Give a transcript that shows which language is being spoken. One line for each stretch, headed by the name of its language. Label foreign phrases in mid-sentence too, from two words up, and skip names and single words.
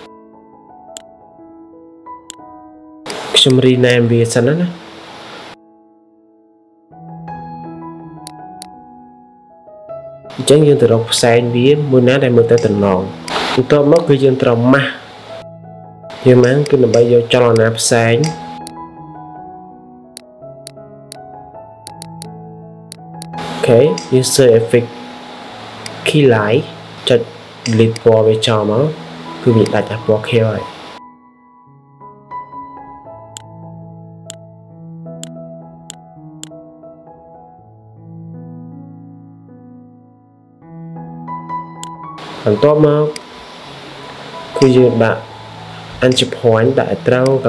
Khmer: ខ្ញុំ rename វាសិនណាអញ្ចឹងយើងទៅរកផ្សែងវាមួយណាដែលមើលទៅតំណងបន្ទាប់មកគឺយើងត្រូវម៉ាស់យើងម៉ាស់គឺដើម្បីយកចលនាផ្សែង អូខេយើង
English: search effect key light
Khmer: ចុច delete ពណ៌វាចោលមកគឺវាដាច់អាពណ៌ខៀវហើយ បន្ទាប់មកគឺយើងដាក់
English: entry point
Khmer: ដាក់ឲ្យត្រូវក